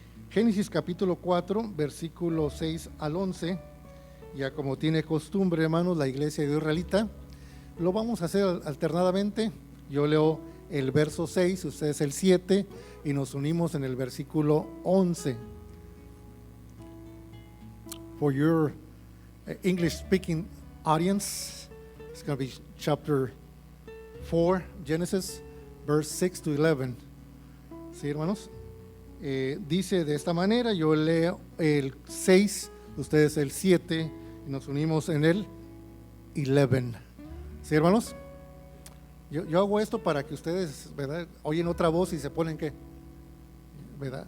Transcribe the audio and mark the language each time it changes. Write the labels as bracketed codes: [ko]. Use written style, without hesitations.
[es] Génesis capítulo 4, versículo 6 al 11. Ya como tiene costumbre, hermanos, la iglesia de Dios israelita, lo vamos a hacer alternadamente. Yo leo el verso 6, ustedes el 7, y nos unimos en el versículo 11. [en] For your English speaking audience, it's going to be chapter 4, Genesis, verse 6 to 11. [es] ¿Sí, hermanos? Dice de esta manera, yo leo el 6, ustedes el 7, y nos unimos en el 11. ¿Sí, hermanos? Yo hago esto para que ustedes, ¿verdad?, oyen otra voz y se ponen, ¿qué? ¿Verdad?